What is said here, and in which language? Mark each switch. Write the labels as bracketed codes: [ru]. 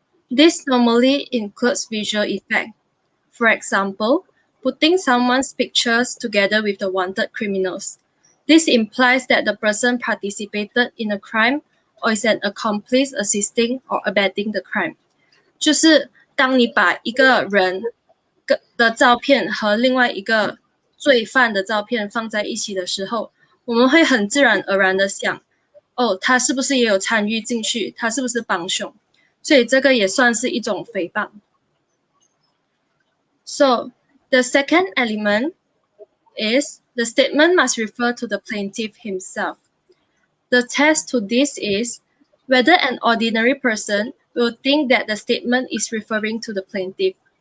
[en] This normally includes visual effect. For example, putting someone's pictures together with the wanted criminals. This implies that the person participated in a crime or is an accomplice assisting or abetting the crime. [zh] 就是当你把一个人的照片和另外一个罪犯的照片放在一起的时候，我们会很自然而然的想，哦，他是不是也有参与进去？他是不是帮凶？所以这个也算是一种诽谤。 [en] So the second element is the statement must refer to the plaintiff himself. The test to this is whether an ordinary person will think that the statement is referring to the plaintiff.